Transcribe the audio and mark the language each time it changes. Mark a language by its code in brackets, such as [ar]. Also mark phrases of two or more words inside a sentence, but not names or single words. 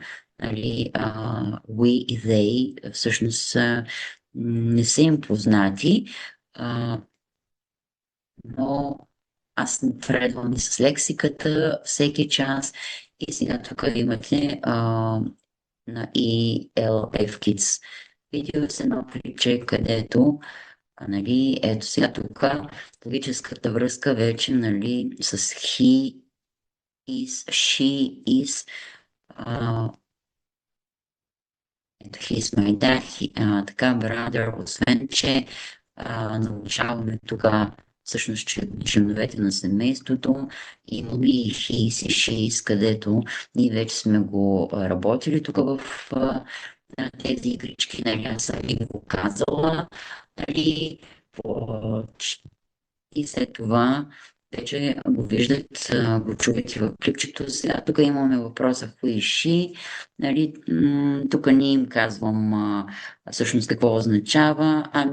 [bg] Нали, we и they всъщност не са им познати, но аз напредвам и с лексиката всеки час. И сега тук имате на ELF Kids видео с едно клипче, където нали, ето сега тук логическата връзка вече, нали, с [en] he is, she is, [bg] ето [en] he is my dad, [bg] така brother, освен че научаваме тук всъщност, че членовете на семейството имаме и [en] he is [bg] и [en] she is, [bg] където ние вече сме го работили тук в тези игрички, нали, аз съм ви го казала, нали, и след това вече го виждат, го чувате в клипчето. Сега тук имаме въпроса хуиши, нали, тук не им казвам всъщност какво означава,